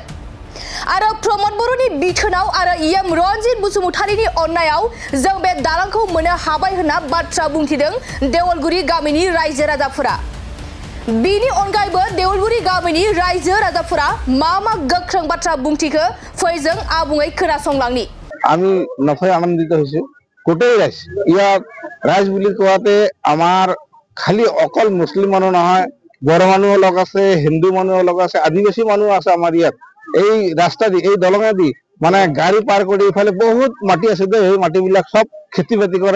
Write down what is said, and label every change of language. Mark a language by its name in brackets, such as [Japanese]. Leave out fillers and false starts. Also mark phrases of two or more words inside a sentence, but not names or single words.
[Bodo] आरो प्रमद बर'नि बिथोनाव आरो EM रनजित बसुमतारीनि अननायाव जों बे दालांखौ मोननो हाबाय होनना बाथ्रा बुंथिदों देवलगुरि गामिनि रायजो राजाफोरा। बिनि अनगायैबो देवलगुरि गामिनि रायजो राजाफोरा मा गोख्रों बाथ्रा बुंथिखो फै जों आबुङै खोनासंलांनि। [Assamese] আমি নথৈ আনন্দিত হৈছো। গোটেই ৰাইজ ইয়াত ৰাইজ বুলি কোৱাতে আমাৰ খালি অকল মুছলিম মানুহ নহয়, বড় মানুহ লগ আছে, হিন্দু মানুহ লগ আছে, আদিবাসী মানুহ আছে আমাৰ ইয়াত। এই ৰাস্তা দি এই দলঙে দি মানে গাড়ী পাৰ কৰি ইফালে বহুত মাটি আছে দে, এই মাটিবিলাক সব খেতি বাতি কৰে।